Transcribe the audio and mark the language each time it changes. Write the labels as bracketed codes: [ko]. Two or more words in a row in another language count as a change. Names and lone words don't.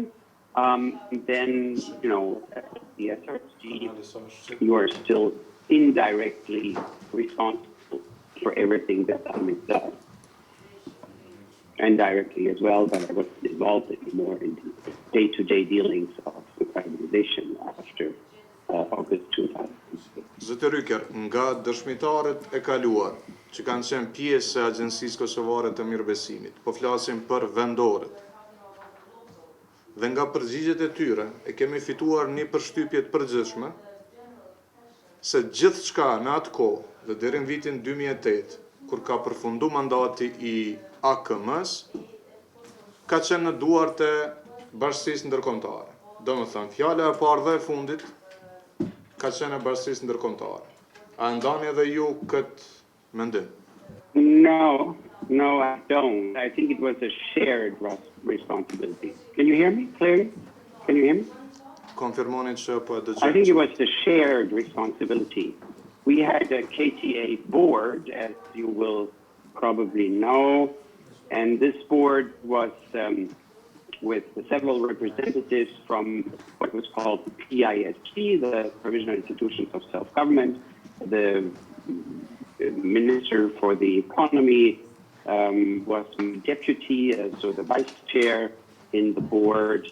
[en] Then, the SRG, you are still indirectly responsible for everything that's done myself. And directly as well, but I was involved more in the day-to-day dealings of the privatization after August 2006. [sq] Zoti Rucker, nga dëshmitarët e kaluar që kanë qenë pjesë e Agjencisë Kosovare të Mirëbesimit, po flasim për vendorët, dhe nga përgjigjet e tyre e kemi fituar një përshtypje të përgjithshme se gjithçka në atë kohë dhe deri në vitin 2008, kur ka përfundu mandati i AKM-s, ka qenë në duart e Bashkisë Ndërkombëtare. Domethënë, fjala e parë dhe e fundit ka qenë e Bashkisë Ndërkombëtare. A ndani edhe ju këtë mendim? [en] No, I don't. I think it was a shared responsibility. Can you hear me clearly? Can you hear me? [sq] Konfirmoni që po e dëgjoj. [en] I think it was a shared responsibility. We had a KTA board, as you will probably know, and this board was with several representatives from what was called PISG, the Provisional Institutions of Self-Government, the Minister for the Economy was deputy, so the vice chair in the board.